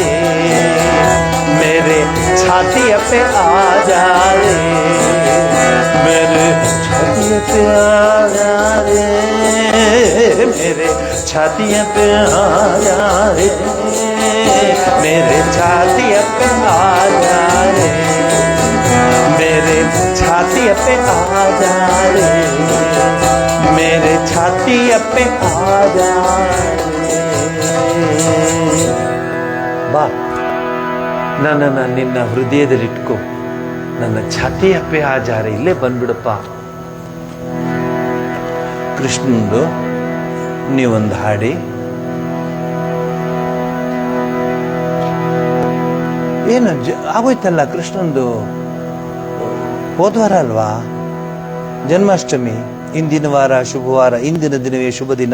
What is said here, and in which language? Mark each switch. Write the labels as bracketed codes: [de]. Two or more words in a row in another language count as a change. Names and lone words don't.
[hi] मेरे छाती पे आ जा रे, मेरे छाती पे आ जा रे, मेरे छाती पे आ जा रे, मेरे छाती पे आ जा रे, मेरे छाती पे आ जा रे, मेरे छाती पे आ जा रे। [kn] ಬಾ, ನನ್ನನ್ನು ನಿನ್ನ ಹೃದಯದಲ್ಲಿಟ್ಕೋ, ನನ್ನ ಛಾತಿಯ [hi] पे आ जा रे, [kn] ಇಲ್ಲೇ ಬಂದ್ಬಿಡಪ್ಪ. ಕೃಷ್ಣಂದು ನೀವೊಂದು ಹಾಡಿ. ಏನು ಆಗೋಯ್ತಲ್ಲ ಕೃಷ್ಣಂದು, ಹೋದ್ವಾರ ಅಲ್ವಾ ಜನ್ಮಾಷ್ಟಮಿ, ಇಂದಿನ ವಾರ ಶುಭವಾರ, ಇಂದಿನ ದಿನವೇ ಶುಭ ದಿನ.